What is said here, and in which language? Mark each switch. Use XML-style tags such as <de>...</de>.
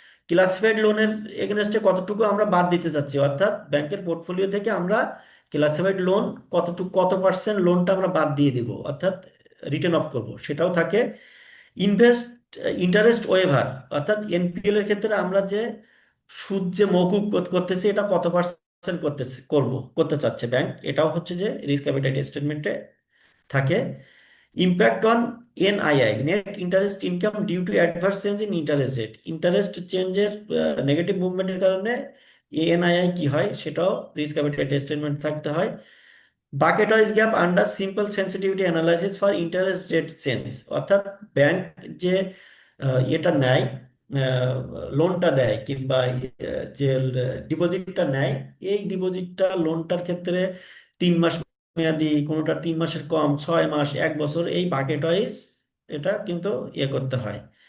<bn>Classified লোনের এগেনস্টে কতটুকু আমরা বাদ দিতে চাচ্ছি, অর্থাৎ ব্যাংকের পোর্টফোলিও থেকে আমরা ক্লাসিফাইড লোন কতটুকু, কত পার্সেন্ট লোনটা আমরা বাদ দিয়ে দিব, অর্থাৎ রিটার্ন অফ করব, সেটাও থাকে। ইনভেস্ট ইন্টারেস্ট ওয়েভার, অর্থাৎ এনপিএল এর ক্ষেত্রে আমরা যে সুদ যে মওকুফ করতেছি এটা কত পার্সেন্ট করতে চাচ্ছে ব্যাংক, এটাও হচ্ছে যে রিস্ক অ্যাপিটাইট স্টেটমেন্টে থাকে।</bn> <en>Impact on NII, net interest income due to adverse change in interest rate.</en> <bn>Interest চেঞ্জের নেগেটিভ মুভমেন্টের কারণে এএনআইআই কি হয় সেটাও রিস্ক অ্যাপিটাইট স্টেটমেন্ট থাকতে হয়।</bn> <en>bucket wise gap under simple sensitivity analysis for interest rate change,</en> <bn>অর্থাৎ ব্যাংক যে এটা নেয়, লোনটা দেয় কিংবা যে ডিপোজিটটা নেয়, এই ডিপোজিটটা লোনটার ক্ষেত্রে 3 মাস মেয়াদি, কোনোটা 3 মাসের কম, 6 মাস, 1 বছর, এই বাকেট ওয়াইজ এটা কিন্তু করতে হয়।</bn>